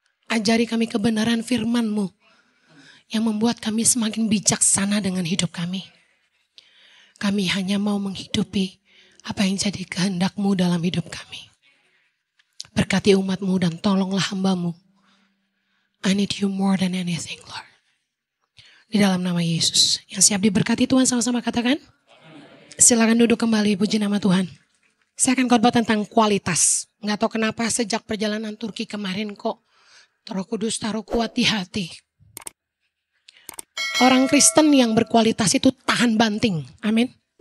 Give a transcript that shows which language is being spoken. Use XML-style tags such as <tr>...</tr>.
<id>Ajari kami kebenaran firman-Mu yang membuat kami semakin bijaksana dengan hidup kami. Kami hanya mau menghidupi apa yang jadi kehendak-Mu dalam hidup kami. Berkati umat-Mu dan tolonglah hamba-Mu.</id> <en>I need you more than anything, Lord.</en> <id>Di dalam nama Yesus. Yang siap diberkati Tuhan sama-sama katakan. Silakan duduk kembali, puji nama Tuhan. Saya akan khotbah tentang kualitas. Nggak tahu kenapa sejak perjalanan Turki kemarin kok Roh Kudus taruh kuat di hati. Orang Kristen yang berkualitas itu tahan banting. Amin.</id>